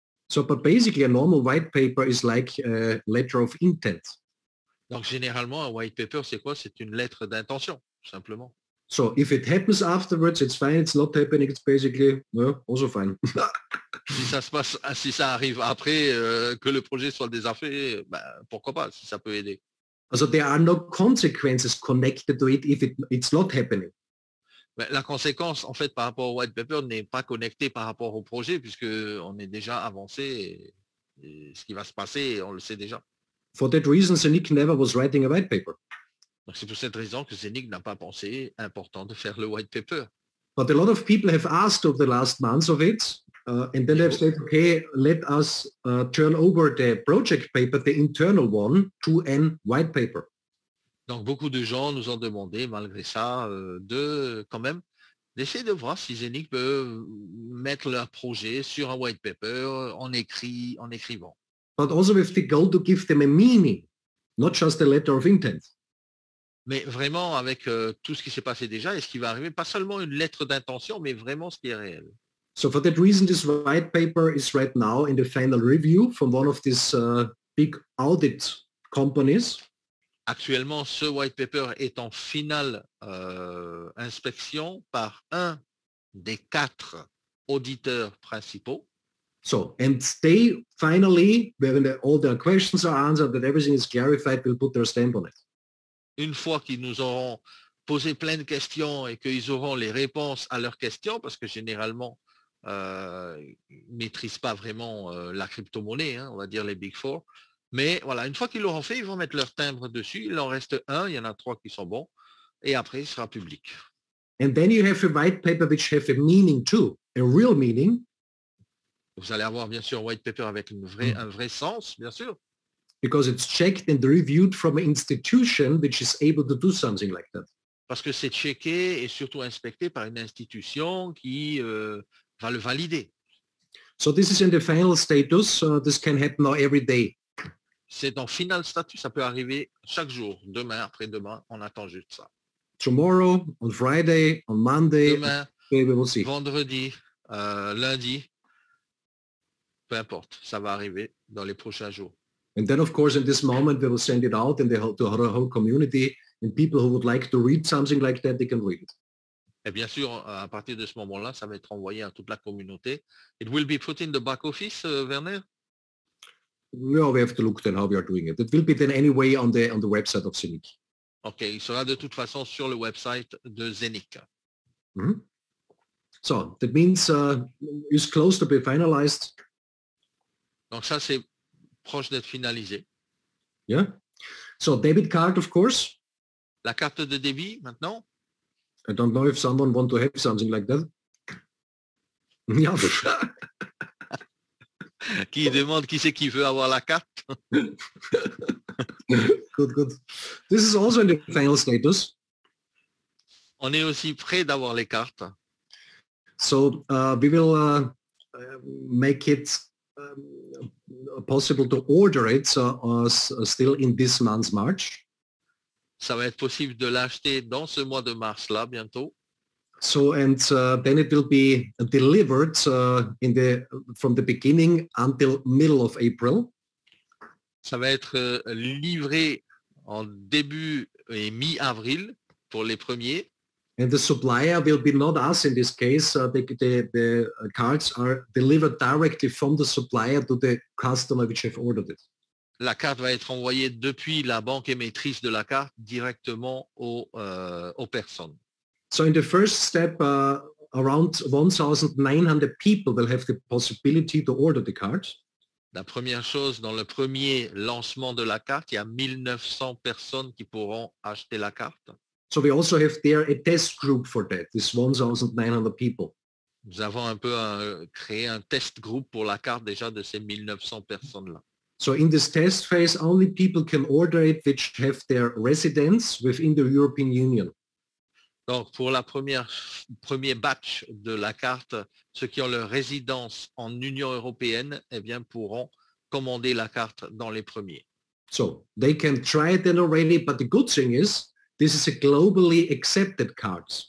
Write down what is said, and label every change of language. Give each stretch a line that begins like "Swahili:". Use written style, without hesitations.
English: So, but basically, a normal white paper is like a letter of intent.
French: Donc, généralement, un white paper, c'est quoi? C'est une lettre d'intention, tout simplement.
English: So, if it happens afterwards, it's fine. It's not happening. It's basically also fine.
French: Si ça se passe, si ça arrive après que le projet soit déjà fait, ben, pourquoi pas, si ça peut aider.
English: Also there are no consequences connected to it if it's not happening.
French: Ben, la conséquence, en fait, par rapport au white paper n'est pas connectée par rapport au projet, puisque on est déjà avancé et ce qui va se passer, on le sait déjà.
English: For that reason, Zenik never was writing a white paper.
French: Donc c'est pour cette raison que Zenik n'a pas pensé important de faire le white paper.
English: But a lot of people have asked over the last months of it, and then they've said, okay, let us turn over the project paper, the internal one, to an white paper.
French: Donc beaucoup de gens nous ont demandé, malgré ça, de quand même d'essayer de voir si Zenik peut mettre leur projet sur un white paper en écrivant.
English: But also with the goal to give them a meaning, not just a letter of intent.
French: Mais vraiment avec tout ce qui s'est passé déjà et ce qui va arriver, pas seulement une lettre d'intention, mais vraiment ce qui est réel.
English: So for that reason, this white paper is right now in the final review from one of these big audit companies.
French: Actuellement, ce white paper est en finale inspection par un des 4 auditeurs principaux.
English: So, and they finally, when all their questions are answered, that everything is clarified, will put their stamp on it.
French: Une fois qu'ils nous auront posé plein de questions et qu'ils auront les réponses à leurs questions, parce que généralement, ils ne maîtrisent pas vraiment la crypto-monnaie, hein, on va dire les Big Four. Mais voilà, une fois qu'ils l'auront fait, ils vont mettre leur timbre dessus. Il en reste un, il y en a 3 qui sont bons. Et après, il sera public.
English: And then you have a white paper which have a meaning too, a real meaning.
French: Vous allez avoir bien sûr un white paper avec un vrai sens, bien sûr.
English: Because it's checked and reviewed from an institution which is able to do something like that.
French: Parce que c'est checké et surtout inspecté par une institution qui va le valider.
English: So this is in the final status. This can happen now every day.
French: C'est en final statut, ça peut arriver chaque jour, demain, après-demain, on attend juste ça.
English: Tomorrow, on Friday, on Monday,
French: demain,
English: we will see.
French: Vendredi, lundi, peu importe, ça va arriver dans les prochains jours.
English: And then, of course, in this moment, we will send it out to the whole community, and people who would like to read something like that, they can read it.
French: Et bien sûr, à partir de ce moment-là, ça va être envoyé à toute la communauté.
English: It will be put in the back office, Werner? No, we have to look then how we are doing it. It will be then anyway on the website of Zenik.
French: Ok, il sera de toute façon sur le website de Zenik. Mm-hmm.
English: So that means it's close to be finalized.
French: Donc ça, c'est proche d'être finalisé.
English: Yeah. So debit card, of course.
French: La carte de débit, maintenant?
English: I don't know if someone want to have something like that. Yeah.
French: Qui demande qui c'est qui veut avoir la carte?
English: Good, good. This is also in the final status.
French: On est aussi prêt d'avoir les cartes.
English: So we will make it possible to order it still in this month's March.
French: Ça va être possible de l'acheter dans ce mois de mars-là, bientôt.
English: So, and then it will be delivered from the beginning until middle of April.
French: Ça va être livré en début et mi-avril pour les premiers.
English: And the supplier will be not us in this case. The cards are delivered directly from the supplier to the customer which have ordered it.
French: La carte va être envoyée depuis la banque émettrice de la carte directement aux personnes.
English: So in the first step, around 1,900 people will have the possibility to order the card.
French: La première chose, dans le premier lancement de la carte, il y a 1900 personnes qui pourront acheter la carte.
English: So we also have there a test group for that, this 1,900 people.
French: Nous avons un peu créé un test group pour la carte déjà de ces 1900 personnes-là.
English: So in this test phase, only people can order it which have their residence within the European Union.
French: Donc, pour la premier batch de la carte, ceux qui ont leur résidence en Union européenne, eh bien, pourront commander la carte dans les premiers.
English: So they can try it then already, but the good thing is, this is a globally accepted card.